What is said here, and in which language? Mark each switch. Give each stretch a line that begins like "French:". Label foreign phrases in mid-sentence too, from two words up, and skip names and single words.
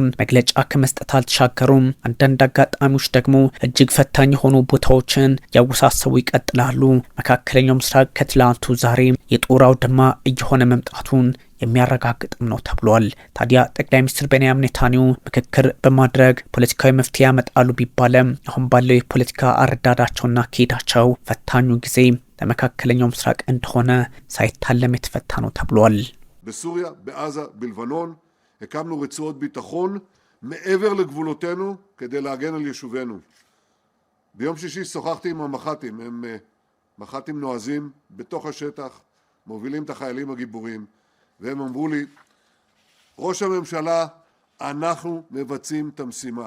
Amharic: መግለጫ ከመስጠት አልተሻገሩም። አንዳንድ አጋጣሚዎች ደግሞ እጅግ ፈታኝ የሆኑ ቦታዎችን ያወሳሰቡ ይቀጥላሉ። መካከለኛው ምስራቅ ከትላንቱ ዛሬ የጦር አውድማ እየሆነ መምጣቱን የሚያረጋግጥም ነው ተብሏል። ታዲያ ጠቅላይ ሚኒስትር ቤንያሚን ኔታንያሁ ምክክር በማድረግ ፖለቲካዊ መፍትሄ ያመጣሉ ቢባለም አሁን ባለው የፖለቲካ አረዳዳቸውና አካሄዳቸው ፈታኙ ጊዜ ለመካከለኛው ምስራቅ እንደሆነ ሳይታለም የተፈታ ነው ተብሏል።
Hebrew: בסוריה, בעזה, בלבנון, הקמנו רצועות ביטחון מעבר לגבולותינו כדי להגן על יישובינו. ביום שישי שוחחתי עם המח"טים, הם מח"טים נועזים בתוך השטח, מובילים את החיילים הגיבורים. והם אמרו לי, ראש הממשלה, אנחנו מבצעים את המשימה.